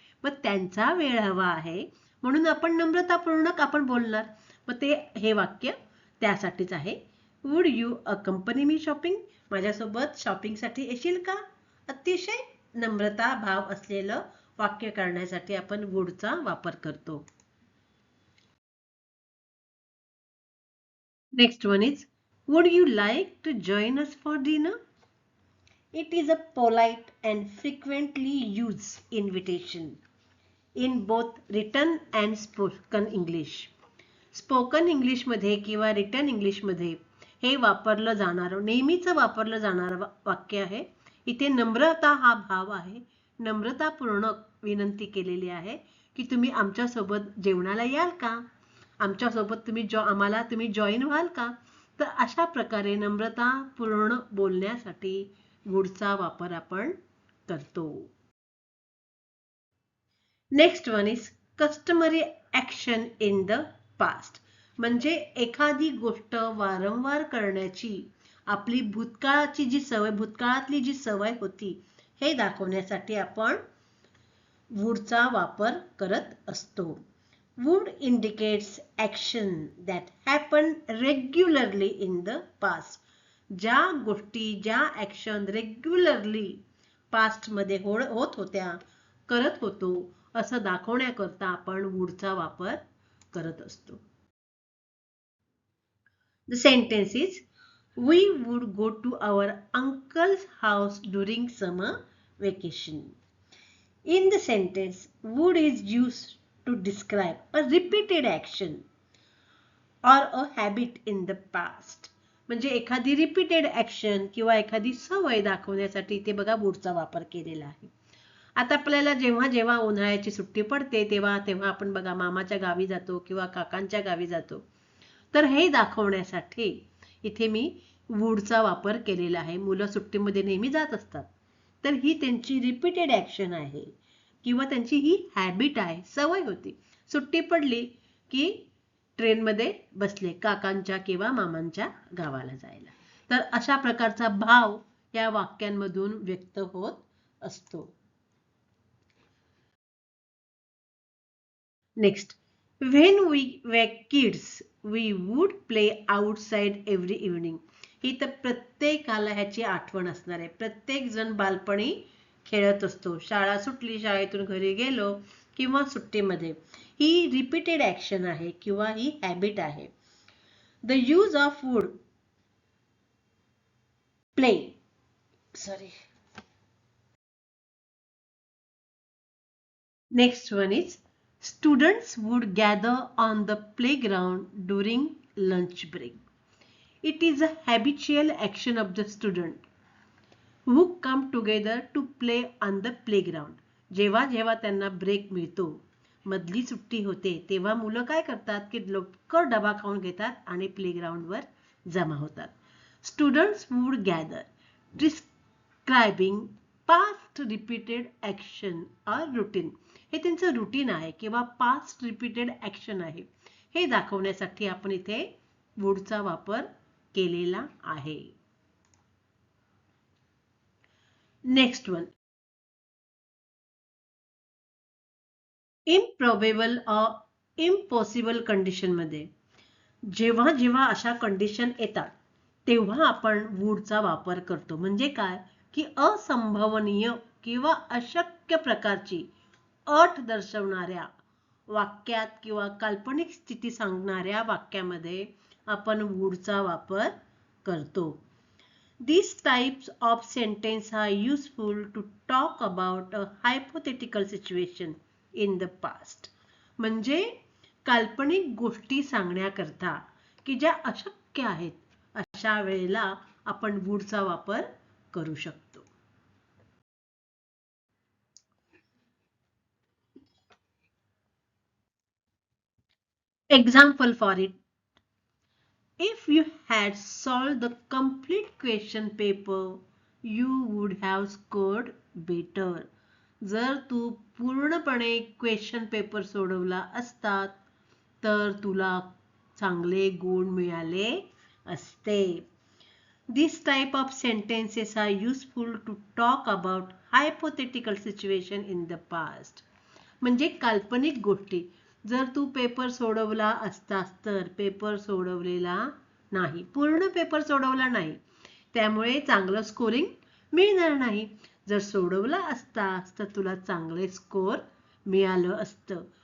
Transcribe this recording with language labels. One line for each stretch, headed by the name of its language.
Marathi: मग त्यांचा वेळ हवा आहे म्हणून आपण नम्रतापूर्वक आपण बोलणार. मग ते हे वाक्य त्यासाठीच आहे.
English: Would you accompany me shopping?
Marathi: माझ्यासोबत शॉपिंगसाठी येशील का? अतिशय नम्रता भाव असलेलं वाक्य करण्यासाठी आपण वुडचा वापर करतो.
English: Next one is, would you like to join us for dinner? It is a polite and frequently used invitation in both written and spoken English.
Marathi: Spoken English मध्ये किंवा written English मध्ये हे वापरलं जाणारं, नेहमीच वापरलं जाणारं वाक्य आहे. इथे नम्रता हा भाव आहे. नम्रतापूर्ण विनंती केलेली आहे की तुम्ही आमच्या सोबत जेवणाला याल का? आमच्यासोबत आम्हाला तुम्ही जॉईन व्हाल का? तर अशा प्रकारे नम्रतापूर्ण बोलण्यासाठी वुडचा वापर आपण करतो.
English: Next one is customary action in the past.
Marathi: म्हणजे एखादी गोष्ट वारंवार करण्याची आपली भूतकाळातली जी सवय होती हे दाखवण्यासाठी आपण वुडचा वापर करत असतो.
English: Would indicates action that happened regularly in the past.
Marathi: ज्या गोष्टी, ज्या ऍक्शन रेग्युलरली पास्ट मध्ये होत होत्या, करत होतो, असं दाखवण्याकरता आपण वुडचा वापर करत असतो.
English: The sentence is, we would go to our uncle's house during summer vacation. In the sentence, would is used to describe a repeated action or a habit in the past.
Marathi: म्हणजे एखादी रिपीटेड ऍक्शन किंवा एखादी सवय दाखवण्यासाठी इथे बघा वुडचा वापर केलेला आहे. आता आपल्याला जेव्हा जेव्हा उन्हाळ्याची सुट्टी पडते तेव्हा आपण बघा मामाच्या गावी जातो किंवा काकांच्या गावी जातो. तर हे दाखवण्यासाठी इथे मी वुडचा वापर केलेला आहे. मुलं सुट्टीमध्ये नेहमी जात असतात, तर ही त्यांची रिपीटेड ऍक्शन आहे किंवा त्यांची ही हॅबिट आहे, सवय होती. सुट्टी पडली की ट्रेनमध्ये बसले काकांच्या किंवा मामांच्या गावाला जायला. तर अशा प्रकारचा भाव या वाक्यांमधून व्यक्त होत असतो.
English: Next, when we were kids we would play outside every evening.
Marathi: ही तर प्रत्येकाला ह्याची आठवण असणार आहे. प्रत्येक जण बालपणी खेळत असतो. शाळा सुटली, शाळेतून घरी गेलो किंवा सुट्टीमध्ये. ही रिपीटेड ऍक्शन आहे किंवा ही हॅबिट आहे.
English: The use of would play next one is, students would gather on the playground during lunch break. It is a habitual action of the student who come together to play on the playground.
Marathi: जेव्हा जेव्हा त्यांना break मिळतो, मधली सुट्टी होते, तेव्हा मुलं काय करतात की लवकर डबा खाऊन घेतात आणि प्लेग्राऊंडवर जमा होतात.
English: Students would gather, describing past repeated action or routine.
Marathi: हे त्यांचं रुटीन आहे किंवा पास्ट रिपीटेड ऍक्शन आहे हे दाखवण्यासाठी आपण इथे वुडचा वापर केलेला आहे.
English: next one,
Marathi: improbable impossible condition मध्ये जेव्हा जेव्हा अशा कंडिशन येतात तेव्हा आपण वूडचा वापर करतो. म्हणजे काय की असंभवनीय किंवा अशक्य प्रकारची अट दर्शवणाऱ्या वाक्यात किंवा काल्पनिक स्थिती सांगणाऱ्या वाक्यामध्ये आपण वूडचा वापर करतो.
English: These types of sentences are useful to talk about a hypothetical situation in the past.
Marathi: म्हणजे काल्पनिक गोष्टी सांगण्याकरता की ज्या अशक्य आहेत अशा वेळेला आपण वूडचा वापर करू शकतो.
English: Example for it. If you had solved the complete question paper, you would have scored better.
Marathi: जर तू पूर्णपणे क्वेश्चन पेपर सोडवला असतात तर तुला चांगले गुण मिळाले असते.
English: This type of sentences are useful to talk about hypothetical situation in the past.
Marathi: म्हणजे काल्पनिक गोष्टी. जर तू पेपर सोडवला असतास तर पेपर सोडवलेला नाही, पूर्ण पेपर सोडवला नाही, त्यामुळे चांगलं स्कोरिंग मिळणार नाही. जर सोडवला असतास तर तुला चांगले स्कोर मिळालं असतं.